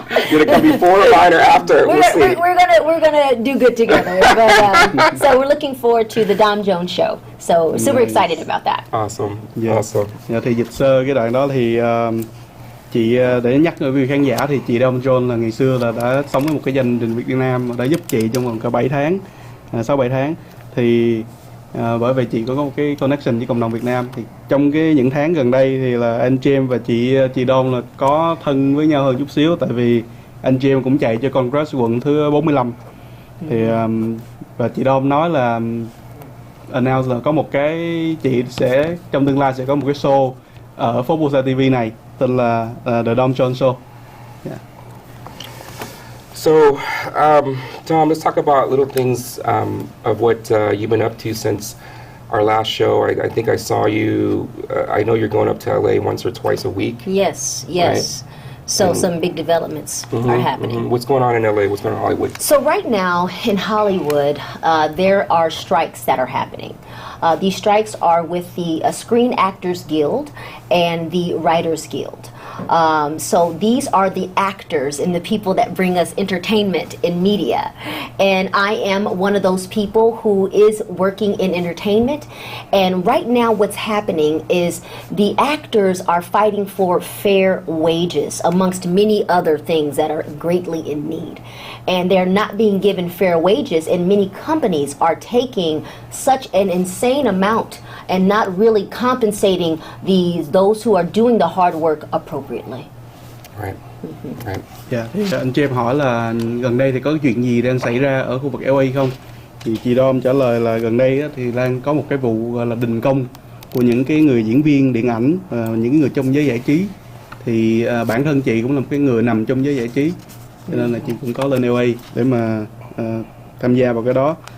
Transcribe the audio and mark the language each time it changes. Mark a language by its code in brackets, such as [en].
[en] You're gonna come before, behind, or after. We're gonna do good together. But, so we're looking forward to the Dom Jones show. So super excited about that. Awesome. Yeah. Awesome. [vi] Yeah, thì dịch sơ cái đoạn đó thì chị để nhắc với khán giả thì chị Dom Jones là ngày xưa là đã sống với một cái gia đình Việt Nam, đã giúp chị trong vòng cả 7 tháng, 6-7 tháng. Thì bởi vì chị có một cái connection với cộng đồng Việt Nam, thì trong những tháng gần đây thì là anh James và chị Dom là có thân với nhau hơn chút xíu, tại vì anh James cũng chạy cho Congress quận thứ 45. Thì và chị Dom nói là announce là có một cái chị sẽ trong tương lai sẽ có một cái show ở PhoBolsaTV này tên là The Dom Jones Show. [en] Yeah. So, Dom, let's talk about little things of what you've been up to since our last show. I think I saw you. I know you're going up to LA once or twice a week. Yes. Right? So some big developments are happening. What's going on in LA? What's going on in Hollywood? So right now in Hollywood, there are strikes that are happening. These strikes are with the Screen Actors Guild and the Writers Guild. So these are the actors and the people that bring us entertainment in media. And I am one of those people who is working in entertainment. And right now what's happening is the actors are fighting for fair wages amongst many other things that are greatly in need. And they're not being given fair wages, and many companies are taking such an insane amount and not really compensating those who are doing the hard work appropriately. Right. Right. [vi] Dạ, thì anh chị em hỏi là gần đây thì có chuyện gì đang xảy ra ở khu vực LA không? Thì chị Dom trả lời là gần đây á, thì đang có một cái vụ gọi là đình công của những cái người diễn viên điện ảnh, những người trong giới giải trí. Thì bản thân chị cũng là một cái người nằm trong giới giải trí, cho nên là chị cũng có lên LA để mà tham gia vào cái đó.